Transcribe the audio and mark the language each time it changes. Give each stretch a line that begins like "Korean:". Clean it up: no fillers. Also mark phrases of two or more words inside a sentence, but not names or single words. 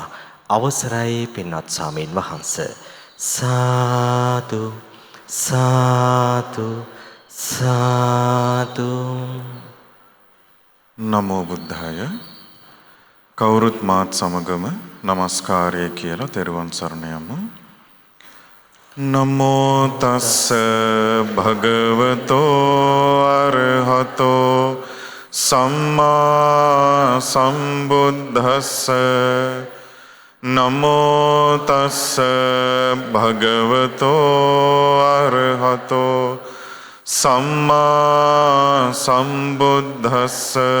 Sinhala: අවසරයි පින්වත් ස්වාමීන් වහන්සේ. සාදු සාදු සාදු.
Pali: නමෝ බුද්ධාය.
Sinhala: කවුරුත් මාත් සමගම নমස්කාරය කියලා තෙරුවන් සරණ යමු.
Pali: නමෝ තස්ස භගවතෝ අරහතෝ සම්මා සම්බුද්දස්ස. නමෝ තස්ස භගවතෝ අරහතෝ සම්මා සම්බුද්දස්ස.